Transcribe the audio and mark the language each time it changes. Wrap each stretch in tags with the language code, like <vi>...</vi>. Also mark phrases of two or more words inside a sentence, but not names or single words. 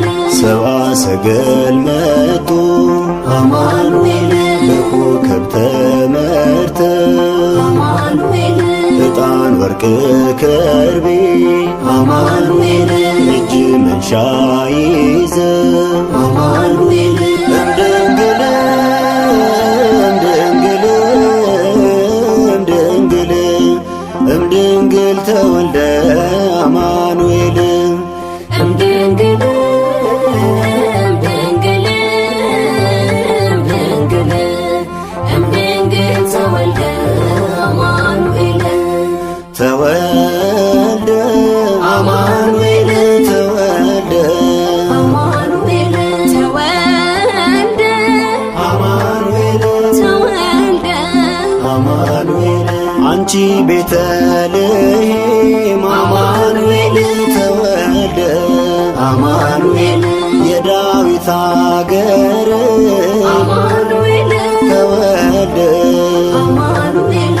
<am>ሰብአ ሰገል መጡ አማኑኤል በኮከብ ተመርተው አማኑኤል ዕጣን ወርቅ ከርቤ አማኑኤል እጅ መንሻ ይዘው አማኑኤል</am> <gez>እምድንግል እምድንግል እምድንግል እምድንግል ተወልደ አማኑኤል እምድንግል እምድንግል እምድንግል እምድንግል ተወልደ አማኑኤል ተወልደ አማኑኤል ተወልደ አማኑኤል ተወልደ አማኑኤል ተወልደ</gez> <am>አማኑኤል አንቺ ቤተልሔም አማኑኤል ተወልደ አማኑኤል የዳዊት አገር አማኑኤል ተወልደ አማኑኤል</am>